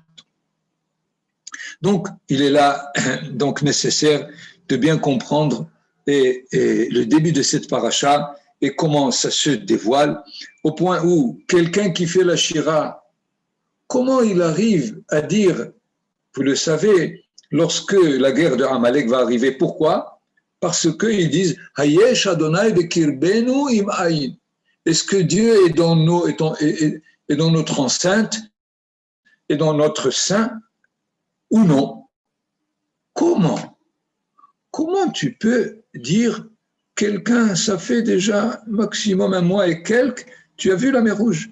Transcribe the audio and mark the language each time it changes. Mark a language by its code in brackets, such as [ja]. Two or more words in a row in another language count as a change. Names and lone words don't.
[fr] Donc, il est là donc nécessaire de bien comprendre le début de cette paracha et comment ça se dévoile, au point où quelqu'un qui fait la Shira, comment il arrive à dire, vous le savez, lorsque la guerre de Amalek va arriver, pourquoi ? Parce qu'ils disent « [he] היש ה' בקרבנו אם אין [fr] » Est-ce que Dieu est dans notre enceinte, est dans notre sein ou non ? Comment tu peux dire quelqu'un, ça fait déjà maximum un mois et quelques, tu as vu la mer Rouge ?